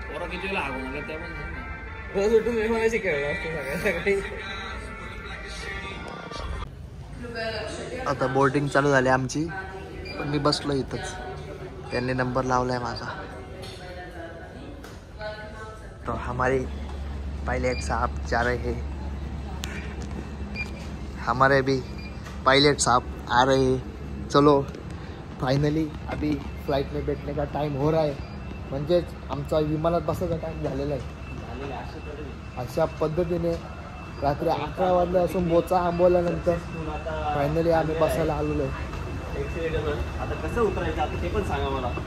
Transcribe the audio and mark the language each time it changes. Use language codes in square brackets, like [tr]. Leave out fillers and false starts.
[mr] किती लागून त्या पण उठून विमानाची खेळलं असतं सगळ्या. आता बोर्डिंग चालू झाली आमची. पण मी बसलो इथंच. त्यांनी नंबर लावलाय माझा. [hi] तो हमारे पायलट साहब जा रहे हैं. हमारे भी पायलट साहब आ रहे हैं. चलो फाइनली अभी फ्लाइट में बैठने का टाइम हो रहा है, [mr] म्हणजेच आमचा विमानात बसायचा टाइम झालेला आहे. अशा पद्धतीने रात्री 11 वाजले असून बोचा आंबवल्यानंतर फायनली आम्ही बसायला आलेलो आहे. आता कसं उतरायचं आता ते पण सांगा मला.